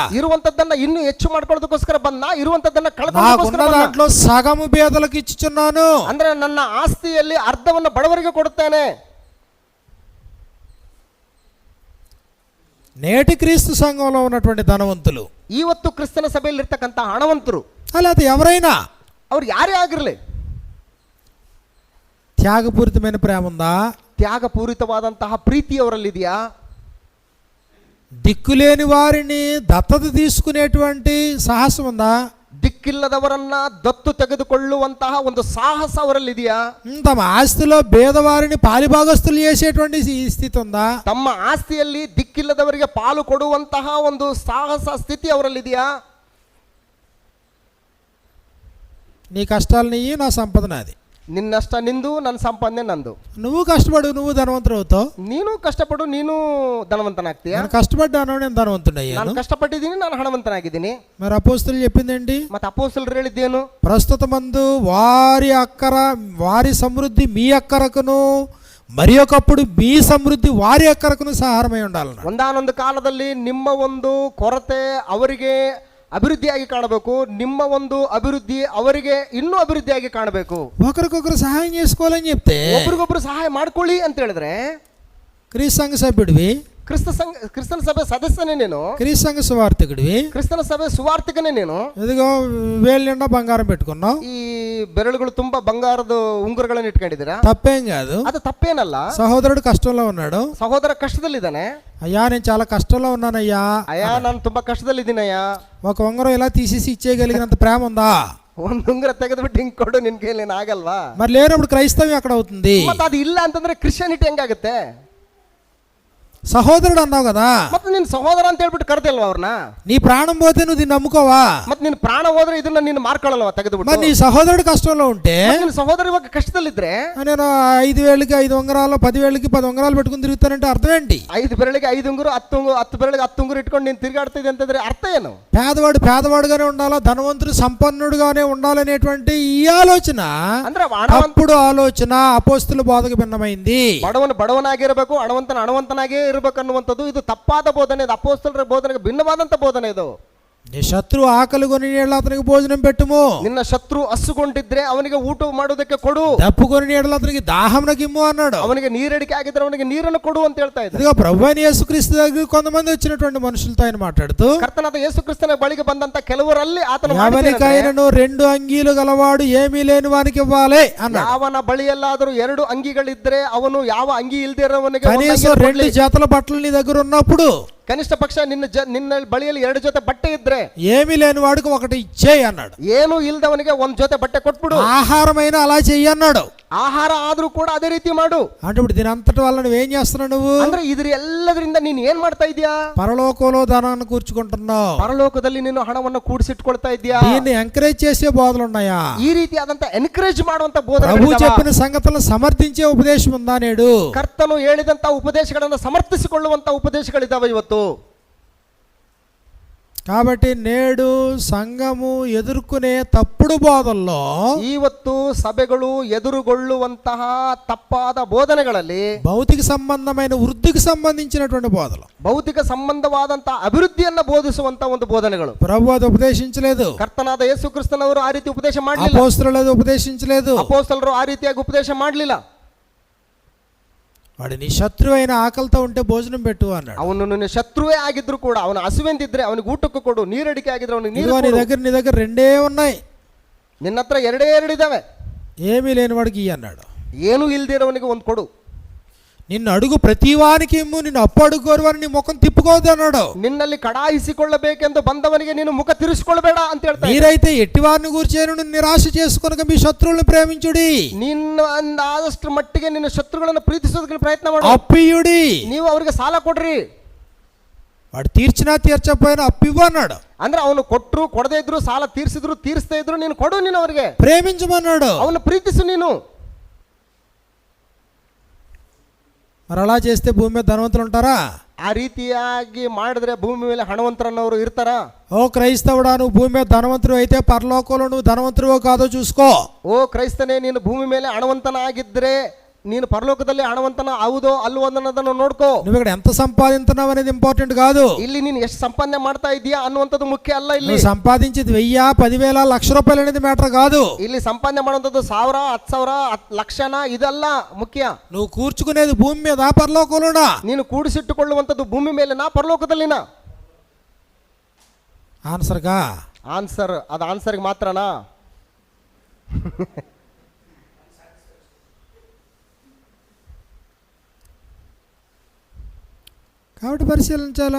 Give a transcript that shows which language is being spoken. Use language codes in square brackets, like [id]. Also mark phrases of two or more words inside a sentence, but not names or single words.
[kn] ಇರುವಂತದ್ದನ್ನ ಇನ್ನೂ ಹೆಚ್ಚು ಮಾಡ್ಕೊಳ್ಳೋದಕ್ಕೋಸ್ಕರ ಬಂದ, ಇರುವಂತದ್ದನ್ನ [te] నాకున్న [kn] ಕಳ್ಕೊಳ್ಳೋದಕ್ಕೋಸ್ಕರ [te] దాంట్లో సగము బేదలకు ఇచ్చుచున్నాను. [kn] ಅಂದ್ರೆ ನನ್ನ ಆಸ್ತಿಯಲ್ಲಿ ಅರ್ಧವನ್ನು ಬಡವರಿಗೆ ಕೊಡುತ್ತೇನೆ. [te] నేటి క్రీస్తు సంఘంలో ఉన్నటువంటి ధనవంతులు, [kn] ಇವತ್ತು ಕ್ರಿಸ್ತನ ಸಭೆಯಲ್ಲಿ ಇರ್ತಕ್ಕಂಥ ಹಣವಂತರು, [te] అలాగే ఎవరైనా [kn] ಅವ್ರು ಯಾರೇ ಆಗಿರಲಿ, [te] త్యాగపూరితమైన ప్రేమ ఉందా? [kn] ತ್ಯಾಗಪೂರಿತವಾದಂತಹ ಪ್ರೀತಿ ಅವರಲ್ಲಿದೆಯಾ? [te] దిక్కులేని వారిని దత్తత తీసుకునేటువంటి సాహసం ఉందా? [kn] ದಿಕ್ಕಿಲ್ಲದವರನ್ನ ದತ್ತು ತೆಗೆದುಕೊಳ್ಳುವಂತಹ ಒಂದು ಸಾಹಸ ಅವರಲ್ಲಿದೆಯಾ? [te] తమ ఆస్తిలో పేదవారిని పాలిభాగస్తులు చేసేటువంటి స్థితి ఉందా? [kn] ತಮ್ಮ ಆಸ್ತಿಯಲ್ಲಿ ದಿಕ್ಕಿಲ್ಲದವರಿಗೆ ಪಾಲು ಕೊಡುವಂತಹ ಒಂದು ಸಾಹಸ ಸ್ಥಿತಿ ಅವರಲ್ಲಿದೆಯಾ? [te] నీ కష్టాలు నీ, నా సంపద నాది. [kn] ನಿನ್ನಷ್ಟ ನಿಂದು, ನನ್ನ ಸಂಪಾದನೆ ನಂದು. [te] నువ్వు కష్టపడు, నువ్వు ధనవంతుడు అవుతావు. [kn] ನೀನು ಕಷ್ಟಪಡು, ನೀನು ಧನವಂತನಾಗ್ತೀಯ. [te] నేను కష్టపడ్డాను, నేను ధనవంతుడు అయ్యాను. [kn] ನಾನು కష్టಪಟ್ಟಿದ್ದೀನಿ, ನಾನು ಹಣವಂತನಾಗಿದ್ದೀನಿ. [te] మరి అపోస్తలులు చెప్పిందేంటి? [kn] ಮತ್ತೆ ಅಪೊಸ್ತಲರು ಹೇಳಿದ್ದೇನು? [te] ప్రస్తుత మందు వారి అక్కర, వారి సమృద్ధి మీ అక్కరకును, మరి ఒకప్పుడు మీ సమృద్ధి వారి యొక్కరకును సహారమై ఉండాలన్నాడు. [kn] ಒಂದಾನೊಂದು ಕಾಲದಲ್ಲಿ ನಿಮ್ಮ ಒಂದು ಕೊರತೆ ಅವರಿಗೆ ಅಭಿವೃದ್ಧಿಯಾಗಿ ಕಾಣಬೇಕು, ನಿಮ್ಮ ಒಂದು ಅಭಿವೃದ್ಧಿ ಅವರಿಗೆ ಇನ್ನೂ ಅಭಿವೃದ್ಧಿಯಾಗಿ ಕಾಣಬೇಕು. [te] ఒకరికొకరు సహాయం చేసుకోవాలని చెప్తే [kn] ಒಬ್ರಿಗೊಬ್ರು ಸಹಾಯ ಮಾಡ್ಕೊಳ್ಳಿ ಅಂತ ಹೇಳಿದ್ರೆ [te] క్రీస్తు సంఘ సభ్యుడివి, [kn] ಕ್ರಿಸ್ತನ ಸಭೆ ಸದಸ್ಯನೇ ನೀನು, [te] క్రీస్తు సంఘ సువార్థికుడివి, [kn] ಕ್ರಿಸ್ತನ ಸಭೆ ಸುವಾರ್ತಿಕನೇ ನೀನು. [te] ఇదిగో వేలు నిండా బంగారం పెట్టుకున్నావు, [kn] ಈ ಬೆರಳುಗಳು ತುಂಬಾ ಬಂಗಾರದ ಉಂಗುರಗಳನ್ನು ಇಟ್ಕೊಂಡಿದ್ದೀರಾ, [te] తప్పేం కాదు. [kn] ಅದು ತಪ್ಪೇನಲ್ಲ. [te] సహోదరుడు కష్టంలో ఉన్నాడు, [kn] ಸಹೋದರ ಕಷ್ಟದಲ್ಲಿದ್ದಾನೆ. [te] అయ్యా నేను చాలా కష్టంలో ఉన్నానయ్యా, [kn] ಅಯ್ಯ ನಾನು ತುಂಬಾ ಕಷ್ಟದಲ್ಲಿದ್ದೀನಯ್ಯ, [te] ఒక ఉంగరం ఇలా తీసేసి ఇచ్చేయగలిగినంత ప్రేమ ఉందా? [kn] ಒಂದು ಉಂಗುರ ತೆಗೆದ್ಬಿಟ್ಟು ಹಿಂಗ್ ಕೊಡು, ನಿನ್ ಕೈಲಿ ಆಗಲ್ವಾ? [te] మరి లేనప్పుడు క్రైస్తవ్యం ఎక్కడ అవుతుంది? [kn] ಮತ್ತೆ ಅದು ಇಲ್ಲ ಅಂತಂದ್ರೆ ಕ್ರಿಶ್ಚಿಯಾನಿಟಿ ಹೆಂಗಾಗುತ್ತೆ? [te] సహోదరుడు అన్నావు కదా, [kn] ಮತ್ತೆ ನಿನ್ ಸಹೋದರ ಅಂತ ಹೇಳ್ಬಿಟ್ಟು ಕರ್ತಿಲ್ವಾ ಅವ್ರನ್ನ? [te] నీ ప్రాణం పోతే నువ్వు దీన్ని నమ్ముకోవా? [kn] ಮತ್ತೆ ನಿನ್ ಪ್ರಾಣ ಹೋದ್ರೆ ಇದನ್ನ ನೀನು ಮಾರ್ಕೊಳ್ಳಲ್ವಾ ತೆಗೆದುಬಿಟ್ಟು? [te] మరి నీ సహోదరుడు కష్టంలో ఉంటే [kn] ನಿನ್ సహోదರ ఇವಾಗ కష్టದಲ್ಲಿದ್ರೆ [te] నేను 5 వేలకి 5 ఉంగరాలు, 10 వేలకి 10 ఉంగరాలు పెట్టుకుని తిరుగుతానంటే అర్థం ఏంటి? [kn] 5 ಬೆರಳಿಗೆ 5 ಉಂಗುರು, 10 ಬೆರಳಿಗೆ 10 ಉಂಗುರು ಇಟ್ಕೊಂಡು ನೀನು ತಿರುಗಾಡ್ತಿದ್ದೆ ಅಂತಂದ್ರೆ ಅರ್ಥ ಏನು? [te] పేదవాడు పేదవాడుగానే ఉండాలా, ధనవంతుడు సంపన్నుడుగానే ఉండాలనేటువంటి ఈ ఆలోచన, [kn] ಅಂದ್ರೆ [te] అప్పుడు ఆలోచన అపోస్తుల బోధకు భిన్నమైంది. [kn] ಬಡವನು ಬಡವನಾಗಿರಬೇಕು, ಹಣವಂತನಾಗೇ ಇರಬೇಕು ಅನ್ನುವಂಥದ್ದು ಇದು ತಪ್ಪಾದ ಬೋಧನೆ. ಇದು ಅಪೊಸ್ತಲರ ಬೋಧನೆಗೆ ಭಿನ್ನವಾದಂತ ಬೋಧನೆ ಇದು. [te] నీ శత్రువు ఆకలి కొని నీళ్ళ అతనికి భోజనం పెట్టుము, [kn] ನಿನ್ನ ಶತ್ರು ಹಸುಗೊಂಡಿದ್ರೆ ಅವನಿಗೆ ಊಟ ಮಾಡೋದಕ್ಕೆ ಕೊಡು, [te] దప్పు కొని నీళ్ళ అతనికి దాహంనకిమ్ము అన్నాడు. [kn] ಅವನಿಗೆ ನೀರಡಿಕೆ ಆಗಿದ್ರೆ ಅವನಿಗೆ ನೀರನ್ನು ಕೊಡು ಅಂತ ಹೇಳ್ತಾ ಇದ್ದಾರೆ. [te] ఇదిగో ప్రభువైన యేసుక్రీస్తు దగ్గర కొంతమంది వచ్చినటువంటి మనుషులతో ఆయన మాట్లాడుతూ, [kn] ಕರ್ತನಾದ ಯೇಸು ಕ್ರಿಸ್ತನ ಬಳಿಗೆ ಬಂದಂತ ಕೆಲವರಲ್ಲಿ ಆತನು [te] ఎవరికైనాను 2 అంగీలు గలవాడు ఏమీ లేని వానికి ఇవ్వాలి అన్నాడు. [kn] ಯಾವನ ಬಳಿಯಲ್ಲಾದರೂ 2 ಅಂಗಿಗಳಿದ್ರೆ ಅವನು ಯಾವ ಅಂಗಿ ಇಲ್ದೇ ಇರೋವನಿಗೆ [te] కనీసం 2 జతల బట్టలు నీ దగ్గర ఉన్నప్పుడు, [kn] ಕನಿಷ್ಠ ಪಕ್ಷ ನಿನ್ನ ಬಳಿಯಲ್ಲಿ 2 ಜೊತೆ ಬಟ್ಟೆ ಇದ್ರೆ [te] ఏమీ లేని వాడికి ఒకటి ఇచ్చేయి అన్నాడు. [kn] ಏನು ಇಲ್ದವನಿಗೆ 1 జೊತೆ బట్టೆ కొట్ಬಿಡು. [te] ఆహారమైన అలా చెయ్యి అన్నాడు. [kn] ಆಹಾರ ಆದ್ರೂ ಕೂಡ ಅದೇ ರೀತಿ ಮಾಡು. [te] అంటే ఇప్పుడు దీని అంతటి వల్ల నువ్వేం చేస్తున్నావు? నువ్వు [kn] ಅಂದ್ರೆ ಇದ್ರ ಎಲ್ಲದರಿಂದ ನೀನು ಏನ್ ಮಾಡ್ತಾ ಇದೀಯಾ? [te] పరలోకంలో ధనాన్ని కూర్చుకుంటున్నావు, [kn] ಪರಲೋಕದಲ್ಲಿ ನೀನು ಹಣವನ್ನು ಕೂಡಿಸಿಟ್ಕೊಳ್ತಾ ಇದೀಯಾ. [te] దీన్ని ఎంకరేజ్ చేసే బోధలు ఉన్నాయా? [kn] ಈ ರೀತಿಯಾದಂತ ಎನ್ಕರೇಜ್ ಮಾಡುವಂತ ಬೋಧನೆ, [te] ప్రభు చెప్పిన సంగతులను సమర్థించే ఉపదేశం ఉందా నేడు? [kn] ಕರ್ತನು ಹೇಳಿದಂತ ಉಪದೇಶಗಳನ್ನು ಸಮರ್ಥಿಸಿಕೊಳ್ಳುವಂತ ಉಪದೇಶಗಳಿದ್ದಾವೆ ಇವತ್ತು. [te] కాబట్టి నేడు సంఘము ఎదుర్కొనే తప్పుడు బోధల్లో, [kn] ಇವತ್ತು ಸಭೆಗಳು ಎದುರುಗೊಳ್ಳುವಂತಹ ತಪ್ಪಾದ ಬೋಧನೆಗಳಲ್ಲಿ [te] భౌతిక సంబంధమైన వృద్ధికి సంబంధించినటువంటి బోధలు, [kn] ಭೌತಿಕ ಸಂಬಂಧವಾದಂತಹ ಅಭಿವೃದ್ಧಿಯನ್ನ ಬೋಧಿಸುವಂತ ಒಂದು ಬೋಧನೆಗಳು [te] ప్రభు అది ఉపదేశించలేదు. [kn] ಕರ್ತನಾದ ಯೇಸು ಕ್ರಿಸ್ತನವರು ಆ ರೀತಿ ಉಪದೇಶ ಮಾಡಲಿಲ್ಲ, [te] అపోస్తలులు అది ఉపదేశించలేదు, [kn] ಅಪೊಸ್ತಲರು ಆ ರೀತಿಯಾಗಿ ಉಪದೇಶ ಮಾಡಲಿಲ್ಲ. [te] వాడు నీ శత్రువు అయిన ఆకలితో ఉంటే భోజనం పెట్టు అన్నాడు. [kn] ಅವನು ನಿನ್ನ ಶತ್ರುವೇ ಆಗಿದ್ರು ಕೂಡ ಅವನು ಹಸುವೆಂದಿದ್ರೆ ಅವನಿಗೆ ಊಟಕ್ಕೆ ಕೊಡು, ನೀರಡಿಕೆ ಆಗಿದ್ರೆ ಅವನಿಗೆ ನೀರು [te] నీ [kn] ಕೊಡು. [te] దగ్గర 2 ఉన్నాయి, [kn] ನಿನ್ನ ಹತ್ರ 2 ಇದಾವೆ, [te] ఏమీ లేని వాడికి ఇయ్యి అన్నాడు. [kn] ಏನು ಇಲ್ದಿರೋವನಿಗೆ 1 ಕೊಡು. [te] నిన్ను అడుగు ప్రతివానికి ఇమ్ము, నిన్ను అప్పు అడుగుకోరు వారిని నీ ముఖం తిప్పుకోవద్దు అన్నాడు. [kn] ನಿನ್ನಲ್ಲಿ ಕಡಾಯಿಸಿಕೊಳ್ಳಬೇಕೆಂದು ಬಂದವನಿಗೆ ನೀನು ಮುಖ ತಿರುಗಿಸಿಕೊಳ್ಳಬೇಡ ಅಂತ ಹೇಳ್ತಾರೆ. [te] మీరైతే ఎట్టివారిని కూర్చేను నిరాశ చేసుకొనక మీ శత్రువులను ప్రేమించుడి, [kn] ನಿನ್ನ ಆದಷ್ಟು ಮಟ್ಟಿಗೆ ನಿನ್ನ ಶತ್ರುಗಳನ್ನು ಪ್ರೀತಿಸೋದಕ್ಕೆ ಪ್ರಯತ್ನ ಮಾಡು. [te] అప్పియుడి, [kn] ನೀವು ಅವರಿಗೆ ಸಾಲ ಕೊಡ್ರಿ. [te] వాడు తీర్చినా తీర్చకపోయినా అప్పివ్వు అన్నాడు. [kn] ಅಂದ್ರೆ ಅವನು ಕೊಟ್ಟರು ಕೊಡದೇ ಇದ್ರು, ಸಾಲ ತೀರಿಸಿದ್ರು ತೀರಿಸದೇ ಇದ್ರು ನೀನು ಕೊಡು, ನೀನು ಅವರಿಗೆ [te] ప్రేమించమన్నాడు. [kn] ಅವನು ಪ್ರೀತಿಸು ನೀನು. [te] మరి అలా చేస్తే భూమి మీద ధనవంతులు ఉంటారా? [kn] ಆ ರೀತಿಯಾಗಿ ಮಾಡಿದ್ರೆ ಭೂಮಿ ಮೇಲೆ ಹಣವಂತರನ್ನವರು ಇರ್ತಾರ? [te] ఓ క్రైస్తవుడా, నువ్వు భూమి మీద ధనవంతుడు అయితే పరలోకంలో నువ్వు ధనవంతుడివో కాదో చూసుకో. [kn] ಓ ಕ್ರೈಸ್ತನೇ, ನೀನು ಭೂಮಿ ಮೇಲೆ ಹಣವಂತನಾಗಿದ್ರೆ ನೀನು ಪರಲೋಕದಲ್ಲಿ ಹಣವಂತನ ಹೌದೋ ಅಲ್ವೋ ಅನ್ನೋದನ್ನು ನೋಡ್ಕೋ. [te] నువ్వు ఇక్కడ ఎంత సంపాదిస్తున్నావు అనేది ఇంపార్టెంట్ కాదు. [kn] ಇಲ್ಲಿ ನೀನು ಎಷ್ಟು ಸಂಪಾದನೆ ಮಾಡ್ತಾ ಇದೀಯಾ ಅನ್ನುವಂಥದ್ದು ಮುಖ್ಯ ಅಲ್ಲ. ಇಲ್ಲಿ [te] నువ్వు సంపాదించేది 1000, 10,000, లక్ష రూపాయలు అనేది మ్యాటర్ కాదు. [kn] ಇಲ್ಲಿ ಸಂಪಾದನೆ ಮಾಡುವಂಥದ್ದು 1000, 10,000, ಲಕ್ಷನ ಇದಲ್ಲ ಮುಖ್ಯ. [te] నువ్వు కూర్చుకునేది భూమి మీద పరలోకంలోనా? [kn] ನೀನು ಕೂಡಿಸಿಟ್ಟುಕೊಳ್ಳುವಂಥದ್ದು ಭೂಮಿ ಮೇಲೆನಾ ಪರಲೋಕದಲ್ಲಿನ? [te] ఆన్సర్గా [kn] ಆನ್ಸರ್ ಅದು ಆನ್ಸರ್ಗೆ ಮಾತ್ರನಾ? [te] కాబట్టి పరిశీలించాలా?